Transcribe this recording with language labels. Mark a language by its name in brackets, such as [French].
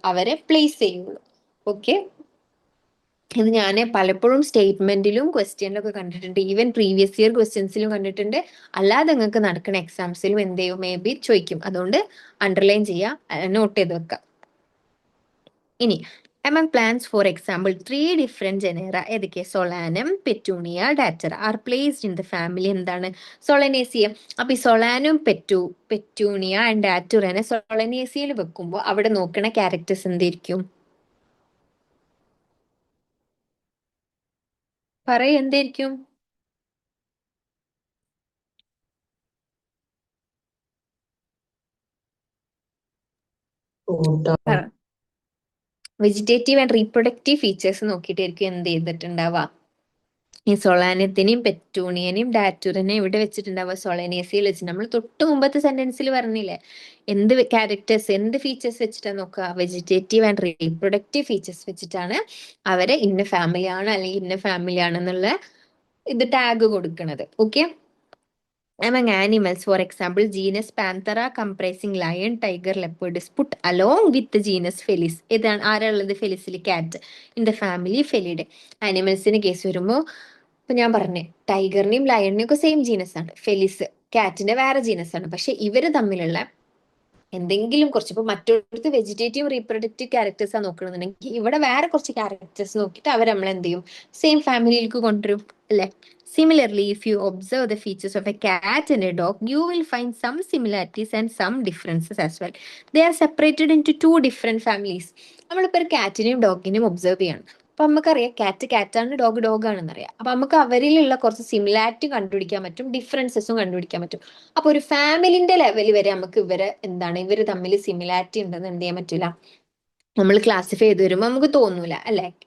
[Malayalam] അവരെ പ്ലേസ് ചെയ്യുള്ളൂ. ഓക്കെ, ഇത് ഞാൻ പലപ്പോഴും സ്റ്റേറ്റ്മെന്റിലും ക്വസ്റ്റ്യനിലൊക്കെ കണ്ടിട്ടുണ്ട്, ഈവൻ പ്രീവിയസ് ഇയർ ക്വസ്റ്റ്യൻസിലും കണ്ടിട്ടുണ്ട്. അല്ലാതെ നിങ്ങൾക്ക് നടക്കുന്ന എക്സാംസിലും എന്ത് ചെയ്യും? മേ ബി ചോദിക്കും. അതുകൊണ്ട് അണ്ടർലൈൻ ചെയ്യുക, നോട്ട് ചെയ്ത് വെക്കുക. [English] ഇനി among plants, for example, three different genera [Malayalam] ഏതൊക്കെ? [English] Solanum, Petunia, Datura are placed in the family [Malayalam] എന്താണ്? സൊളനേസിയ. അപ്പൊ ഈ സൊളാനും പെറ്റൂണിയ ആൻഡ് ഡാറ്റുറനെ സൊളനേസിയയിൽ വെക്കുമ്പോൾ അവിടെ നോക്കണ ക്യാരക്ടേഴ്സ് എന്തായിരിക്കും? പറയ്, എന്തായിരിക്കും? ഫ്രൂട്ടാണ്. വെജിറ്റേറ്റീവ് ആൻഡ് റീപ്രൊഡക്റ്റീവ് ഫീച്ചേഴ്സ് നോക്കിയിട്ടായിരിക്കും എന്ത് ചെയ്തിട്ടുണ്ടാവുക, ഈ സൊളാനിയത്തിനെയും പെറ്റൂണിയനെയും ഡാറ്റുറിനെയും ഇവിടെ വെച്ചിട്ടുണ്ടാവുക, സൊളേനിയസിയിൽ വെച്ച്. നമ്മൾ തൊട്ട് മുമ്പത്തെ സെന്റൻസിൽ പറഞ്ഞില്ലേ എന്ത് ക്യാരക്ടേഴ്സ്, എന്ത് ഫീച്ചേഴ്സ് വെച്ചിട്ടാണ് നോക്കുക, വെജിറ്റേറ്റീവ് ആൻഡ് റീപ്രൊഡക്റ്റീവ് ഫീച്ചേഴ്സ് വെച്ചിട്ടാണ് അവരെ ഇന്ന ഫാമിലി ആണ് അല്ലെങ്കിൽ ഇന്ന ഫാമിലി ആണെന്നുള്ള ഇത് ടാഗ് കൊടുക്കുന്നത്. Okay. [English] Among animals, for example, genus Panthera comprising lion, tiger, leopard is put along with the genus Felis. [Malayalam] ഇതാണ് ആരാളുള്ളത്, ഫെലിസിൽ കാറ്റ്, [English] In the family Felidae. [Malayalam] ആനിമൽസിന് case വരുമ്പോൾ ഇപ്പൊ ഞാൻ പറഞ്ഞേ ടൈഗറിനെയും ലയണിനെയും ഒക്കെ സെയിം ജീനസ് ആണ്, ഫെലിസ് കാറ്റിന്റെ വേറെ ജീനസ് ആണ്. പക്ഷെ ഇവര് തമ്മിലുള്ള എന്തെങ്കിലും കുറച്ച്, ഇപ്പൊ മറ്റൊരു വെജിറ്റേറ്റീവ് റീപ്രൊഡക്റ്റീവ് ക്യാരക്ടേഴ്സ് ആണ് നോക്കണമെന്നുണ്ടെങ്കിൽ ഇവിടെ വേറെ കുറച്ച് ക്യാരക്ടേഴ്സ് നോക്കിയിട്ട് അവർ നമ്മൾ എന്ത് ചെയ്യും, സെയിം ഫാമിലിയിലേക്ക് കൊണ്ടുവരും അല്ലെ. [English] Similarly, if you observe the features of a cat and a dog, you will find some similarities and some differences as well. They are separated into two different families. [Malayalam] നമ്മളിപ്പോ ഒരു കാറ്റിനെയും ഡോഗിനെയും observe ചെയ്യണം. അപ്പൊ നമുക്കറിയാം കാറ്റ് കാറ്റാണ്, dog dog ആണെന്ന് അറിയാം. അപ്പൊ നമുക്ക് അവരിലുള്ള കുറച്ച് സിമിലാരിറ്റി കണ്ടുപിടിക്കാൻ പറ്റും, ഡിഫറൻസസും കണ്ടുപിടിക്കാൻ പറ്റും. അപ്പൊ ഒരു ഫാമിലിന്റെ ലെവലിൽ വരെ നമുക്ക് ഇവര് തമ്മിൽ സിമിലാരിറ്റി ഉണ്ടെന്ന് എന്ത് ചെയ്യാൻ പറ്റില്ല, നമ്മൾ ക്ലാസിഫൈ ചെയ്ത് വരുമ്പോൾ നമുക്ക് തോന്നൂല അല്ലെ.